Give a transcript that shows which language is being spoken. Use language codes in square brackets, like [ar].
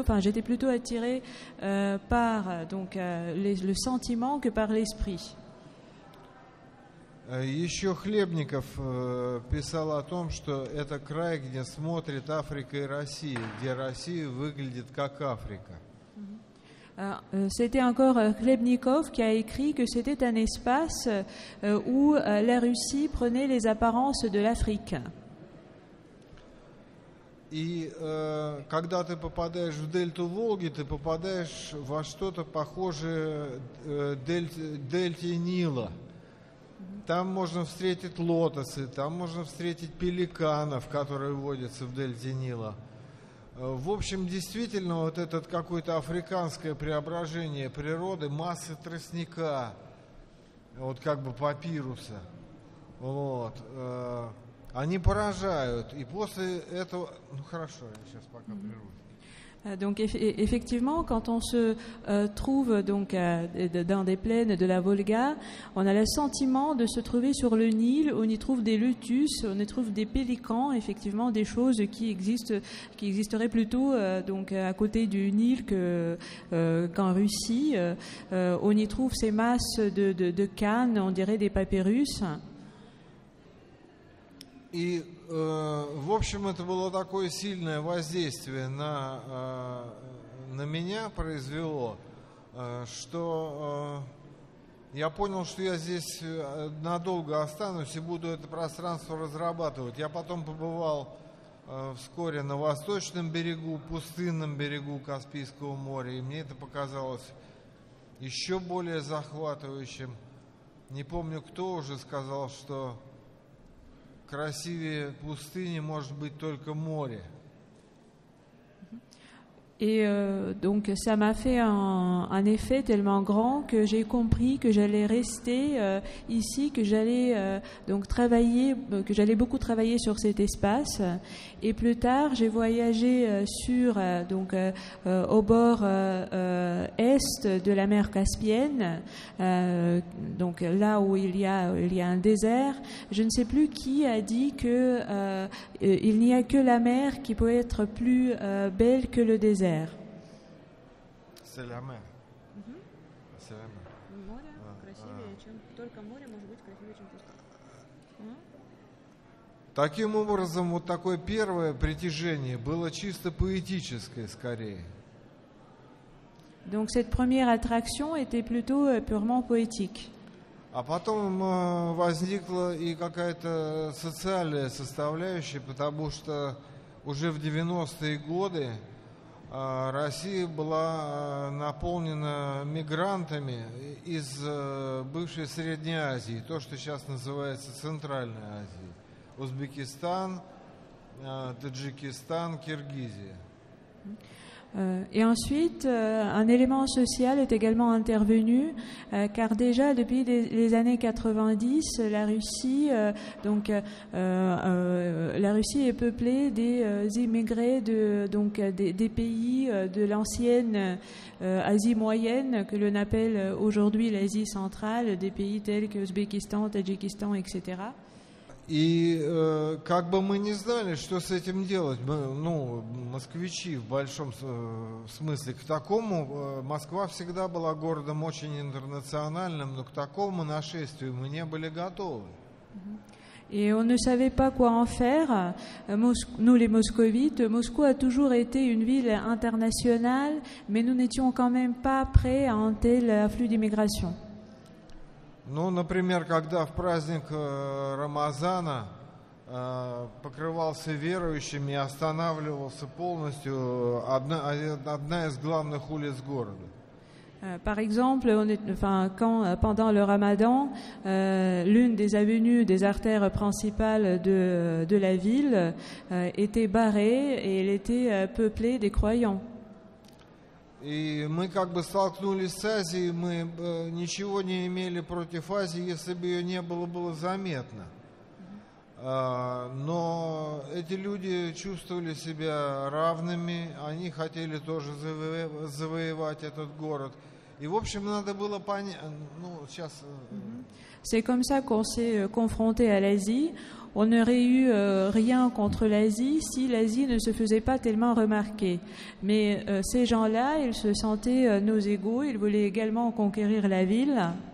[fr] Enfin, j'étais plutôt attirée par le sentiment que par l'esprit. [ru] Еще Хлебников писал о том, что это край, где смотрит Африка и Россия, где Россия выглядит как Африка. [fr] C'était encore Hrebnikov qui a écrit que c'était un espace où la Russie prenait les apparences de l'Afrique. [ru] И когда ты попадаешь в дельту Волги, ты попадаешь во что-то похожее дельте Нила. Там можно встретить лотосы, там можно встретить пеликанов, которые водятся в дельте Нила. В общем, действительно, вот это какое-то африканское преображение природы, массы тростника, вот как бы папируса, вот, они поражают. И после этого... Ну, хорошо, я сейчас пока прерву. [fr] Donc effectivement, quand on se trouve donc dans des plaines de la Volga, on a le sentiment de se trouver sur le Nil. On y trouve des lotus, on y trouve des pélicans, effectivement des choses qui existeraient plutôt donc à côté du Nil qu'en Russie. On y trouve ces masses de cannes, on dirait des papyrus. [ru] И, в общем, это было такое сильное воздействие на меня произвело, что я понял, что я здесь надолго останусь и буду это пространство разрабатывать. Я потом побывал вскоре на восточном берегу, пустынном берегу Каспийского моря, и мне это показалось еще более захватывающим. Не помню, кто уже сказал, что красивее пустыни может быть только море. [fr] Et donc ça m'a fait un effet tellement grand que j'ai compris que j'allais rester ici, que j'allais donc travailler, que j'allais beaucoup travailler sur cet espace. Et plus tard, j'ai voyagé sur donc au bord est de la mer Caspienne, donc là où il y a un désert. Je ne sais plus qui a dit que il n'y a que la mer qui peut être plus belle que le désert. C'est la mer. C'est la mer. [ru] Море красивее, чем только море может быть красивее, чем пустыня. Таким образом, вот такое первое притяжение было чисто поэтическое скорее. [fr] Donc cette première attraction était plutôt purement poétique. [ru] А потом возникла и какая-то социальная составляющая, потому что уже в 90-е годы Россия была наполнена мигрантами из бывшей Средней Азии, то, что сейчас называется Центральной Азией. Узбекистан, Таджикистан, Киргизия. [fr] Et ensuite, un élément social est également intervenu, car déjà depuis les années 90, la Russie, la Russie est peuplée des immigrés des pays de l'ancienne Asie moyenne, que l'on appelle aujourd'hui l'Asie centrale, des pays tels que Ouzbékistan, Tadjikistan, etc. [ru] И как бы мы не знали, что с этим делать, москвичи в большом смысле, к такому, Москва всегда была городом очень интернациональным, но к такому нашествию мы не были готовы. [fr] Et on ne savait pas quoi en faire. Nous, les moscovites, Moscou a toujours été une ville internationale, mais nous n'étions quand même pas prêts à un tel afflux d'immigration. [ru] Ну, например, когда в праздник Рамазана покрывался верующими и останавливался полностью одна из главных улиц города. [fr] Par exemple, quand pendant le Ramadan, l'une des avenues, des artères principales de la ville était barrée et elle était peuplée des croyants. [ru] И мы как бы столкнулись с Азией, мы ничего не имели против Азии, если бы ее не было заметно. Но эти люди чувствовали себя равными, они хотели тоже завоевать этот город. И, в общем, надо было понять, сейчас... [fr] C'est comme ça qu'on s'est confronté à l'Asie. On n'aurait eu rien contre l'Asie si l'Asie ne se faisait pas tellement remarquer. Mais ces gens-là, ils se sentaient nos égaux, ils voulaient également conquérir la ville.